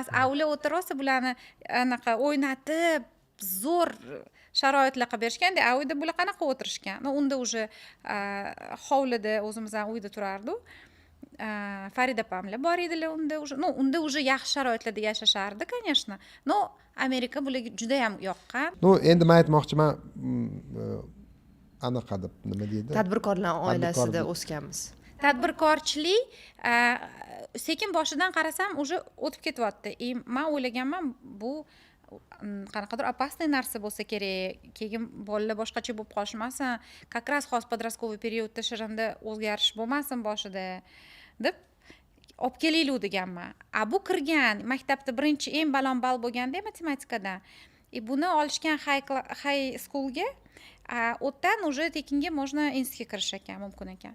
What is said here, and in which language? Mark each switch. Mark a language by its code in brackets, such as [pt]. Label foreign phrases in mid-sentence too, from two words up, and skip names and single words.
[uz] Ular o'tirsa bularni anaqa o'ynatib, zo'r sharoitlar qilib berishganda, uyda bular qanaqa o'tirishgan. Unda уже hovlida o'zimizdan uyda turardi. Farida opamlar bor edilar unda уже yaxshi sharoitlarda yashashardi, [ru] конечно. [uz] Но Amerika bularga juda ham yoqqan. Endi men aytmoqchiman, anaqa deb nima deydi? Tadbirkorlar oilasida o'sganmiz. Tadbirkorchilik sekin boshidan qarasam уже o'tib ketyapti. Men o'ylaganman, bu qanaqadir opasniy narsa bo'lsa kerak, keyin bolalar boshqacha bo'lib qolishmasin, [ru] как раз [uz] hozir подростковый periodda Shirinda o'zgarish bo'lmasin boshida deb olib kelaylik deganman. Bu kirgan maktabda birinchi eng baland-ball bo'lganda matematikadan. Buni olishgan high schoolga, o'tdan уже tekinga можно institutga kirish ekan, mumkin ekan.